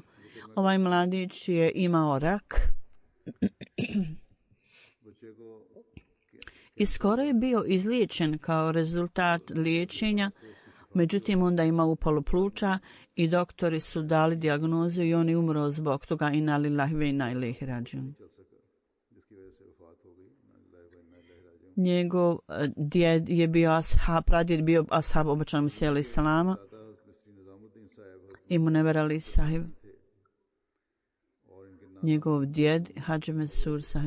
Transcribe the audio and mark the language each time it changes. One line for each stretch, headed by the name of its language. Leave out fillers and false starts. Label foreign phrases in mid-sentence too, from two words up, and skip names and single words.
Bosnian: Ovaj mladić je imao rak i skoro je bio izliječen kao rezultat liječenja. Međutim, onda ima upalu pluća i doktori su dali dijagnozu i on je umro zbog toga.
Arabic: إنا لله وإنا إليه راجعون.
Bosnian: Njegov djed je bio ashab, pradjed bio ashab obećanog Mesija
Arabic: عليه السلام
Bosnian: i Munever alejhi sahib. Njegov djed Hadži Mesur sahib.